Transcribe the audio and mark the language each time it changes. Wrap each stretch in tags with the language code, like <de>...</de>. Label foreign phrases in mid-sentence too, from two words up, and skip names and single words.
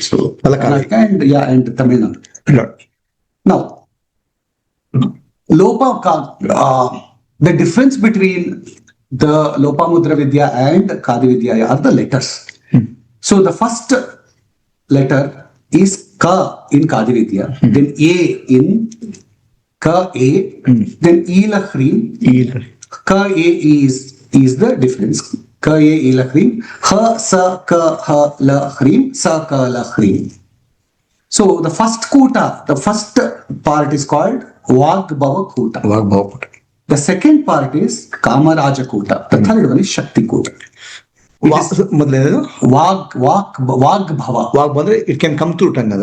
<en>So Karnataka and Tamil Nadu. Now, the difference between the Lopamudra Vidya and Kadi Vidya are the letters. So the first letter is Ka in Kadi Vidya, then A in Ka A, then E Lahrim. Ka A is the difference.</en> <sa>Ka A E Lahrim, Ha Sa Ka Ha Lahrim, Sa Ka Lahrim.</sa> <en>So the first kuta, the first part is called Vagbhava Kuta. The second part is Kamaraja Kuta. The third one is Shakti Kuta. Vagbhava. It can come through tongue.</en>